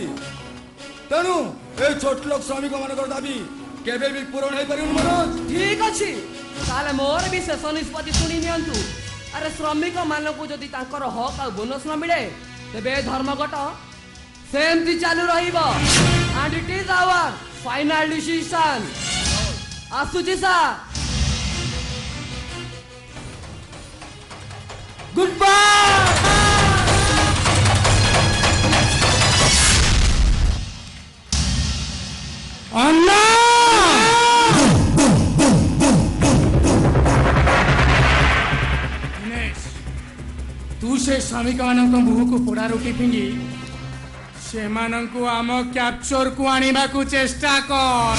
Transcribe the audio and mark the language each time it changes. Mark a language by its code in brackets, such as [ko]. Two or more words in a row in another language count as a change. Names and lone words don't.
[or] ତେଣୁ ଏ ଛୋଟ ଲୋକ ଶ୍ରମିକ ମାନଙ୍କର ଦାବି କେବେ ବି ପୂରଣ ହେଇପାରିବନି ମନୋଜ। ଠିକ ଅଛି, ତାହେଲେ ମୋର ବି ଶେଷ ନିଷ୍ପତ୍ତି ଶୁଣି ନିଅନ୍ତୁ। ଆରେ ଶ୍ରମିକ ମାନଙ୍କୁ ଯଦି ତାଙ୍କର ହକ୍ ଆଉ ବୋନସ୍ ନ ମିଳେ ତେବେ ଏ ଧର୍ମଘଟ ସେମିତି ଚାଲୁ ରହିବ। [en] and it is our final decision। [or] ଆସୁଛି ସାର୍, [en] good bye. [or] ଅନ୍ନ ଦିନେଶ, ତୁ ସେ ଶ୍ରମିକମାନଙ୍କ ମୁହଁକୁ ପୋଡ଼ା ରୁଟି ଫିଙ୍ଗି ସେମାନଙ୍କୁ ଆମ କ୍ୟାପଚରକୁ ଆଣିବାକୁ ଚେଷ୍ଟା କର।